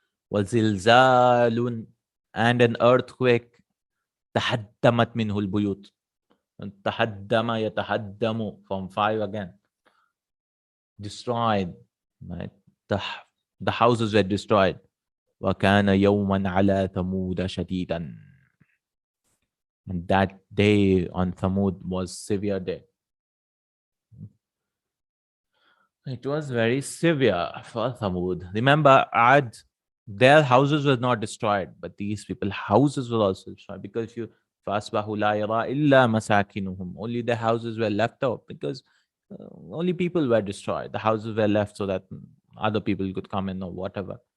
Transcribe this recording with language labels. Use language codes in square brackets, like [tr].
[ar] وزلزال, [en] and an earthquake. [ar] تحدمت منه البيوت. تحدم يتهدم [en] from 5 again. Destroyed, right? The houses were destroyed. [ar] وكان يوما على ثمود شديدا. [en] And that day on Thamud was severe day. It was very severe for Thamud. Remember, Ad, their houses were not destroyed, but these people's houses were also destroyed, because if you [ar] فَأَصْبَحُوا لَا يَرَى إِلَّا مَسَاكِنُهُم, [en] only the houses were left out, because only people were destroyed. The houses were left so that other people could come in or whatever.